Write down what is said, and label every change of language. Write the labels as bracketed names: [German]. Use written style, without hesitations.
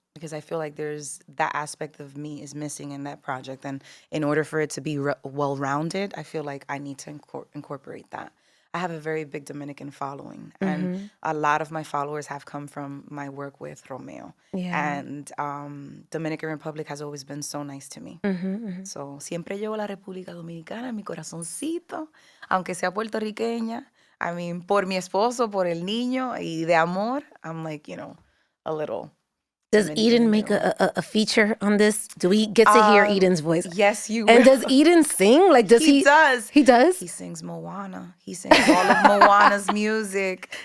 [English] Because I feel like there's that aspect of me is missing in that project. And in order for it to be well-rounded, I feel like I need to incorporate that. I have a very big Dominican following. And a lot of my followers have come from my work with Romeo. Yeah. And Dominican Republic has always been so nice to me. [Spanish] So, siempre llevo la República Dominicana en mi corazoncito, aunque sea puertorriqueña. [English] I mean, [Spanish] por mi esposo, por el niño, y de amor, [English] I'm like, a little. Does Eden make a feature on this? Do we get to hear Eden's voice? Yes, you will. And will. does Eden sing? Like, does he? He does. He does? He sings Moana. He sings all of Moana's music.